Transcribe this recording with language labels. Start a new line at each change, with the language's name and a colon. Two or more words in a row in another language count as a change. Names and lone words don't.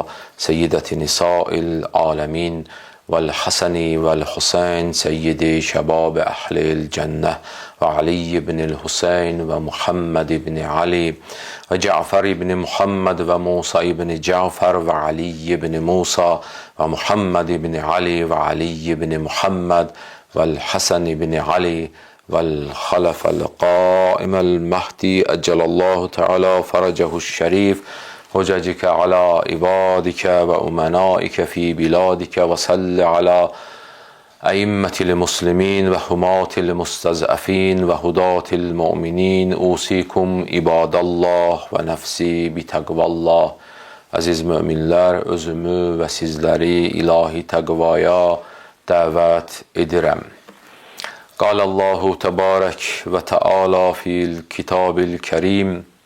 Arabic: سيدة نساء العالمين والحسن والحسين سيدي شباب أهل الجنة وعلي بن الحسين ومحمد بن علي وجعفر بن محمد وموسى بن جعفر وعلي بن موسى و محمد بن علي وعلي بن محمد وحسن بن علي والخلف القائم المهدي عجل الله تعالى فرجه الشريف حجتك على عبادك وأمنائك في بلادك وصل على أئمة المسلمين وحماة المستضعفين وهداة المؤمنين أوصيكم عباد الله ونفسي بتقوى الله.
Azerbaijani: Aziz müminler, özümü ve sizleri ilahi takvaya davet edirəm.
Arabic: قال الله تبارك وتعالى في الكتاب الكريم.